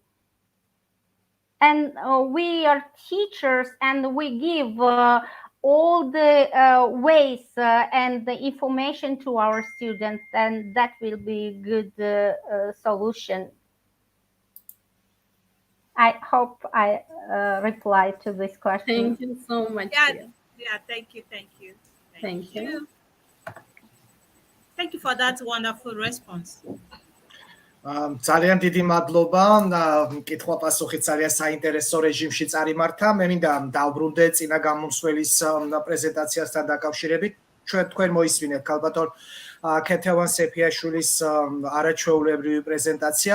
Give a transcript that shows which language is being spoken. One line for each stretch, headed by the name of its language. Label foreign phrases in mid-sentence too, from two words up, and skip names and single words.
English: And we are teachers, and we give all the ways and the information to our students, and that will be good solution. I hope I replied to this question. Thank you so much. Yeah, thank you. Thank you. Thank you for that wonderful response.
Georgian: ძალიან დიდი მადლობა. კითხვა-პასუხი ძალიან საინტერესო რეჟიმში წარიმართა. მე მინდა დავბრუნდე წინა გამომსვლელის პრეზენტაციასთან დაკავშირებით. თქვენ მოისმინეთ ქალბატონ ქეთევან სეფიაშვილის არაჩვეულებრივი პრეზენტაცია.